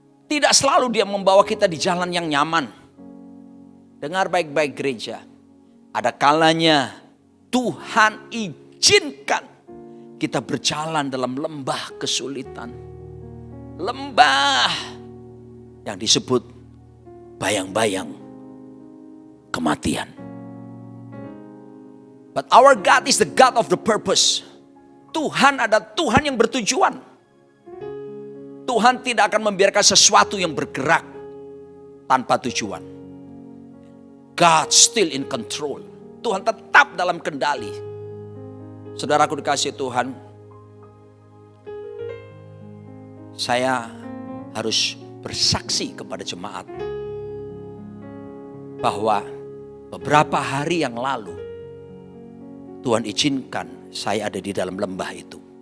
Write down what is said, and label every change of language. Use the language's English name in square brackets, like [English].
[Indonesian] Tidak selalu dia membawa kita di jalan yang nyaman. Dengar baik-baik gereja. Ada kalanya Tuhan izinkan kita berjalan dalam lembah kesulitan. Lembah yang disebut bayang-bayang kematian. [English] But our God is the God of the purpose. [Indonesian] Tuhan ada Tuhan yang bertujuan. Tuhan tidak akan membiarkan sesuatu yang bergerak tanpa tujuan. [English] God still in control. [Indonesian] Tuhan tetap dalam kendali. Saudaraku dikasihi Tuhan, saya harus bersaksi kepada jemaat bahwa beberapa hari yang lalu Tuhan izinkan saya ada di dalam lembah itu.